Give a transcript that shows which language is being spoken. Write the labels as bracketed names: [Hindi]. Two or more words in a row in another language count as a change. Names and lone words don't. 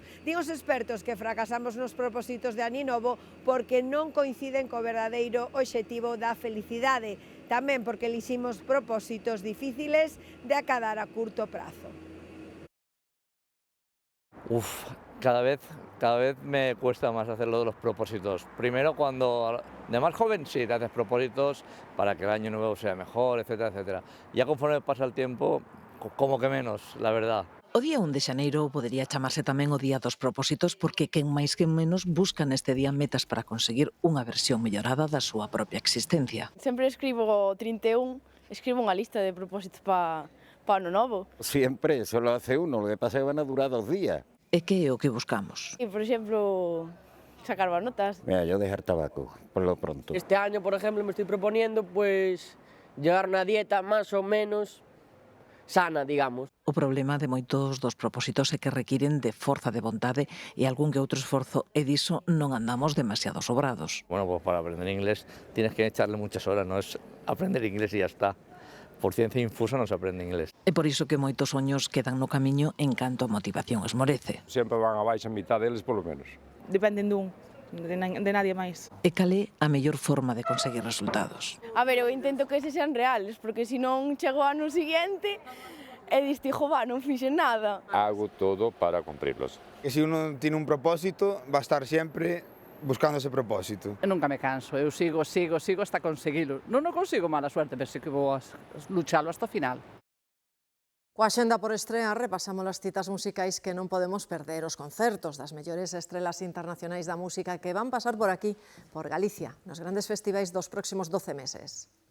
[Galician] Din os expertos que fracasamos nos propósitos de aninovo porque non coinciden co verdadeiro obxectivo da felicidade, tamén porque eliximos propósitos difíciles de acadar a curto prazo. [Spanish] Cada vez me cuesta más hacerlo de los propósitos. Primero, cuando de más joven sí te haces propósitos para que el año nuevo sea mejor, etcétera, etcétera. Ya conforme pasa el tiempo, como que menos, la verdad. [Galician] O día 1 de xaneiro podería chamarse tamén o día dos propósitos porque quen máis que menos busca neste día metas para conseguir unha versión mellorada da súa propia existencia. Sempre escribo 31, escribo unha lista de propósitos para ano novo. [Spanish] Siempre, solo hace uno, lo que pasa é que van a durar 2 días. [Galician] E que é o que buscamos? [Spanish] Y, por exemplo, sacar buenas notas. Mira, yo dejar tabaco, por lo pronto. Este año, por ejemplo, me estoy proponiendo pues llevar una dieta más o menos sana, digamos. [Galician] O problema de moitos dos propósitos é que requiren de forza de vontade e algún que outro esforzo, e diso non andamos demasiado sobrados. [Spanish] Bueno, pues para aprender inglés tienes que echarle muchas horas, no es aprender inglés y ya está. [Galician] Por ciencia infusa non se aprende inglés. É por iso que moitos soños quedan no camiño en canto a motivación esmorece. Sempre van a baixa a mitad deles, polo menos. Dependen dun, de nadie máis. E cal é a mellor forma de conseguir resultados? A ver, eu intento que ese [Spanish] sean reales, [Galician] porque se non chego ao ano seguinte e diste, jova, non fixe nada. [Spanish] Hago todo para cumprirlos. Que se uno tiene un propósito, va a estar sempre buscando ese propósito. [Galician] Eu nunca me canso, eu sigo hasta conseguilo. Non o consigo, [Spanish] mala suerte, [Galician] pero sí que vou a luchalo hasta o final. Coa xenda por estrear, repasamos as citas musicais que non podemos perder, os concertos das mellores estrelas internacionais da música que van pasar por aquí, por Galicia, nos grandes festivais dos próximos 12 meses.